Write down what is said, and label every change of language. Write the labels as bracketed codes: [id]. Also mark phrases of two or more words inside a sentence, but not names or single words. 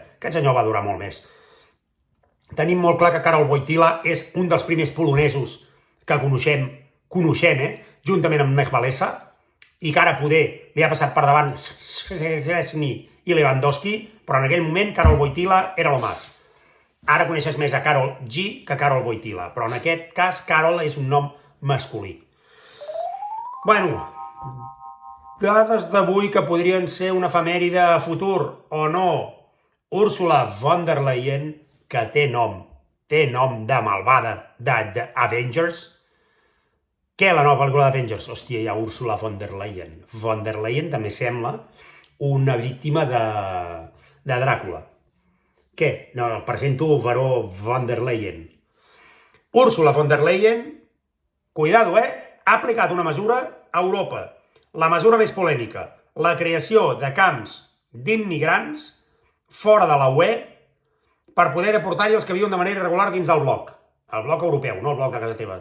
[ca] Aquest senyor va durar molt més. Tenim molt clar que Karol Wojtyla és un dels primers polonesos que coneixem, juntament amb Lech Walesa, i que ara poder li ha passat per davant Szczesny i Lewandowski, però en aquell moment Karol Wojtyla era [es] lo más. [ca] Ara coneixes més a Karol G que Karol Wojtyla, però en aquest cas Karol és un nom masculí. Bueno, dades d'avui que podrien ser una efemèride a futur, o no. Ursula von der Leyen, que té nom de malvada de Avengers. Què, la nova pel·lícula d'Avengers? Hòstia, hi ha Ursula von der Leyen. Von der Leyen també sembla una víctima de Dràcula. Què? No, presento Baró von der Leyen. Ursula von der Leyen, cuidado, ha aplicat una mesura a Europa. La mesura més polèmica. La creació de camps d'immigrants fora de la UE per poder deportar-hi els que viuen de manera irregular dins el bloc. El bloc europeu, no el bloc de casa teva.